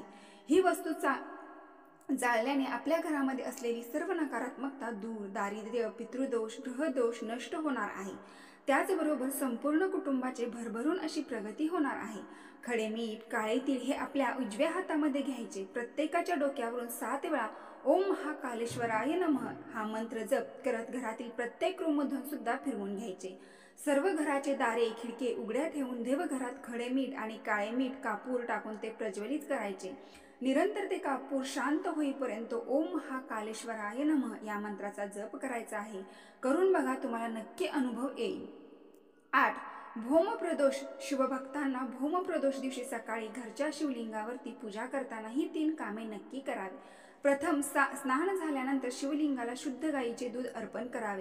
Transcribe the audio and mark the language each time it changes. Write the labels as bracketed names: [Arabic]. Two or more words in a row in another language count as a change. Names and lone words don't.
[Marathi] ही वस्तू जाळल्याने आपल्या घरामध्ये असलेली सर्व नकारात्मकता दूर, दारिद्र्य, पितृदोष, ग्रहदोष नष्ट होणार आहे। त्याचबरोबर संपूर्ण कुटुंबाचे भरभरून अशी प्रगती होणार आहे। खडे मीठ, काळे तीळ हे आपल्या उजव्या हातामध्ये घ्यायचे। प्रत्येकाच्या डोक्यावरून 7 वेळा [Sanskrit] ओम महाकालेश्वराय नमः [Marathi] हा मंत्र जप करत घरातील प्रत्येक रूममधून सुद्धा फिरवून घ्यायचे। सर्व घराचे दारे खिडके उघड्या ठेवून देवघरात खडे मीठ आणि काळे मीठ कापूर टाकून ते प्रज्वलित करायचे। निरंतर ते कापूर शांत होईपर्यंत [Sanskrit] ओम महाकालेश्वराय नमः [Marathi] या मंत्राचा जप करायचा आहे। करून बघा, तुम्हाला नक्की अनुभव येईल। 8. भौमप्रदोष शिवभक्तांना भौमप्रदोष दिवशी सकाळी घरच्या शिवलिंगावरती पूजा करताना ही 3 कामे नक्की करावी। प्रथम स्नान झाल्यानंतर शिवलिंगाला शुद्ध गाईचे दूध अर्पण करावे।